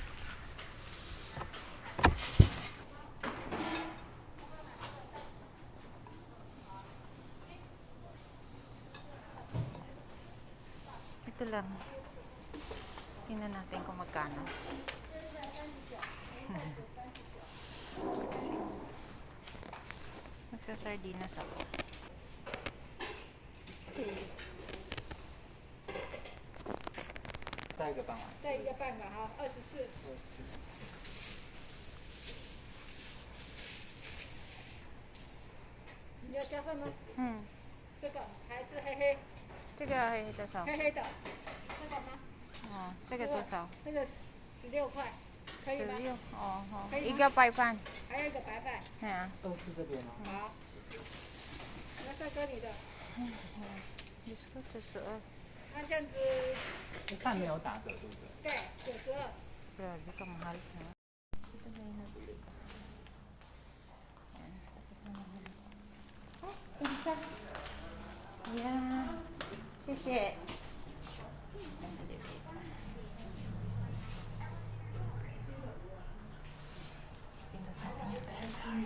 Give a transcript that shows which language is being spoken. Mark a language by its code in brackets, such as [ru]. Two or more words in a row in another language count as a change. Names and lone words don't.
[tl] Ito lang. Tingnan natin kung magkano. Kasi magsasardinas ako. [zh] 带一个半碗。带一个半碗哈，24。你要加饭吗？这个还是黑黑？这个黑多少？黑黑的，这个吗？哦，这个多少那个16块，可以吗？ 16. Oh, oh. 可以吗？ Iga 白饭。还有一个白饭。 Yeah. 24这边哦。好，那再跟你的。 [tl] Diyos ko, 92. [zh] 那这样子。饭没有打折，对不对？对，92。 [tl] Grabe ka, mahal na. Ito na yung nabili ko. Ayan, tapos na nabili ko. Ay, ito siya. Ayan. Sisi. Ang delivery. Tingnan natin yung pesa.